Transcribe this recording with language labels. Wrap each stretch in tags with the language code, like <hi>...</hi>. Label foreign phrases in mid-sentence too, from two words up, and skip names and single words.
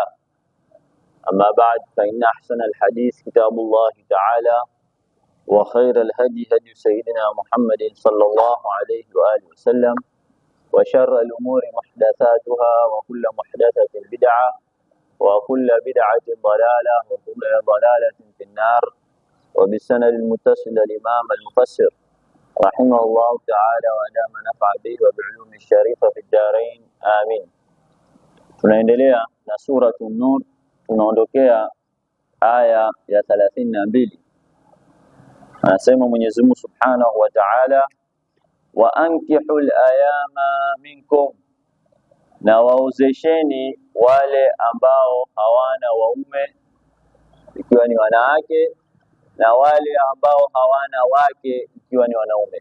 <ar>أما بعد فإن أحسن الحديث كتاب الله تعالى وخير الهدي هدي سيدنا محمد صلى الله عليه وآله وسلم وشر الأمور محدثاتها وكل محدثة بدعة وكل بدعة ضلالة وكل ضلالة في النار. وبالسند المتصل الإمام المفسر رحمه الله تعالى وأدام نفع به وبعلوم الشريفة في الدارين آمين.</ar> <sw>Tunaendelea na Suratul Nur, tunaondokea aya ya 32. Anasema Mwenyezi Mungu</sw> <ar>سبحانه وتعالى وأنكحوا الأيامى منكم,</ar> <sw>na waozesheni wale ambao hawana waume ikiwa ni wanawake, na wale ambao hawana wake ikiwa ni wanaume.</sw>